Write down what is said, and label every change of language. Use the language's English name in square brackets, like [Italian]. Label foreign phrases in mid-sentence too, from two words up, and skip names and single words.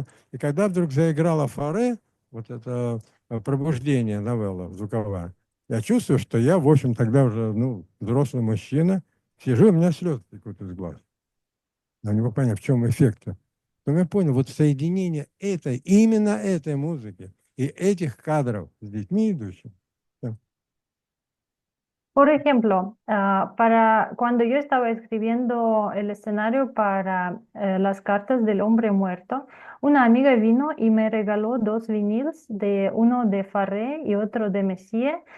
[Russian] И когда вдруг заиграла «Форе», вот это пробуждение новелла звуковая, я чувствую, что я, в общем, тогда уже, ну, взрослый мужчина, сижу, у меня слезы текут из глаз. Я не мог понять, в чем эффект-то. Потом я понял, вот соединение именно этой музыки и этих кадров с детьми идущими. [Spanish] Por ejemplo, cuando yo estaba escribiendo el escenario para las cartas del hombre muerto, una amiga vino y me regaló dos viniles, uno de Farré y otro de Messier.